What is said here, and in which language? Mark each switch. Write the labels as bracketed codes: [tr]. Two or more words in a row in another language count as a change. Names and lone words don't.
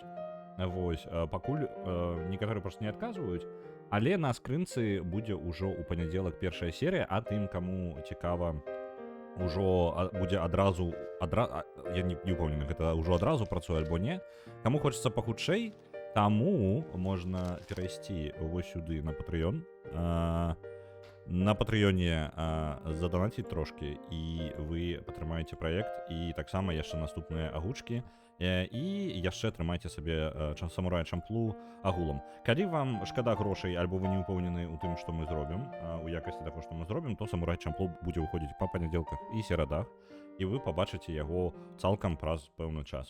[be] Вось, пакуль некаторыя проста не адказваюць, але на скрынцы будзе ўжо ў панядзелак першая серія, а тым, каму цікава, ўжо будзе адразу, я не упэўнены, гэта ўжо адразу працуе альбо не, каму хочацца пахутчэй, таму можна перайсці вось сюды на Patreon. [ru] на Патреоне задонатить [be] трошки, і ви падтрымаеце праект, і таксама яшчэ наступныя агучкі, і яшчэ атрымайце сабе самурая Чамплу агулам. Калі вам шкада грошай, альбо вы не ўпэўнены ў тым, што мы зробім, у якасці таго, што мы зробім, то самурай Чамплу будзе выходзіць па панядзелках і серадах, і вы пабачыце яго цалкам праз пэўны час.